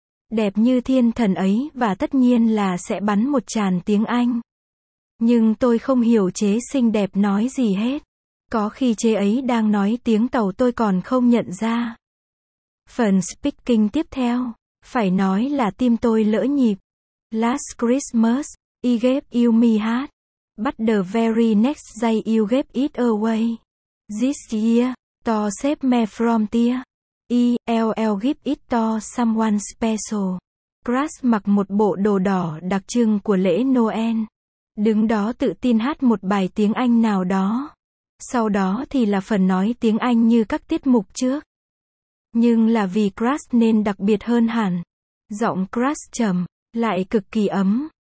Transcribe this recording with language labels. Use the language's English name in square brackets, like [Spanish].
[Vietnamese] Đẹp như thiên thần ấy và tất nhiên là sẽ bắn một tràn tiếng Anh. Nhưng tôi không hiểu chế xinh đẹp nói gì hết. Có khi chế ấy đang nói tiếng tàu tôi còn không nhận ra. Phần speaking tiếp theo. Phải nói là tim tôi lỡ nhịp. [English] Last Christmas, he gave me a heart. But the very next day you gave it away. This year, to save me from tear. I'll give it to someone special. [Vietnamese] Crash mặc một bộ đồ đỏ đặc trưng của lễ Noel. Đứng đó tự tin hát một bài tiếng Anh nào đó. Sau đó thì là phần nói tiếng Anh như các tiết mục trước. Nhưng là vì Crash nên đặc biệt hơn hẳn. Giọng Crash trầm, lại cực kỳ ấm.